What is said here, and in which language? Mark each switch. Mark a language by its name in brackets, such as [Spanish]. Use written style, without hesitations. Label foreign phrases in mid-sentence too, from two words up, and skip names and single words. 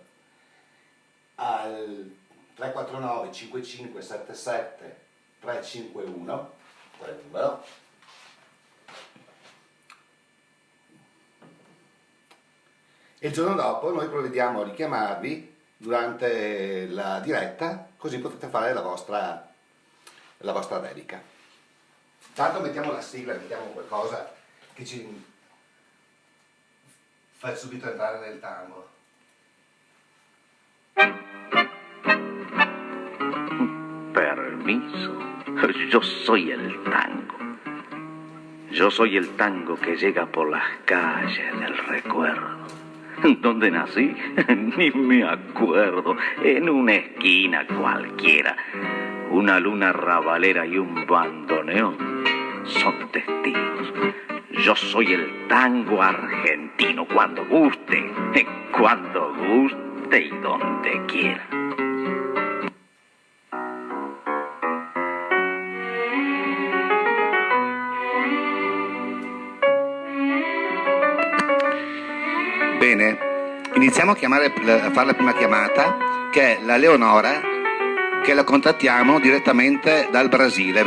[Italian] al 349 5577 351, quel numero, e il giorno dopo noi provvediamo a richiamarvi durante la diretta, così potete fare la vostra dedica. Tanto mettiamo la sigla, mettiamo qualcosa che ci fa subito entrare nel tango. [Spanish] Permiso, yo soy el tango. Yo soy el tango que llega por las calles del recuerdo. ¿Dónde nací? Ni me acuerdo. En una esquina cualquiera. Una luna rabalera y un bandoneón son testigos. Yo soy el tango argentino cuando guste y donde quiera. [Italian] Bene, iniziamo a fare la prima chiamata, che è la Leonora, che la contattiamo direttamente dal Brasile.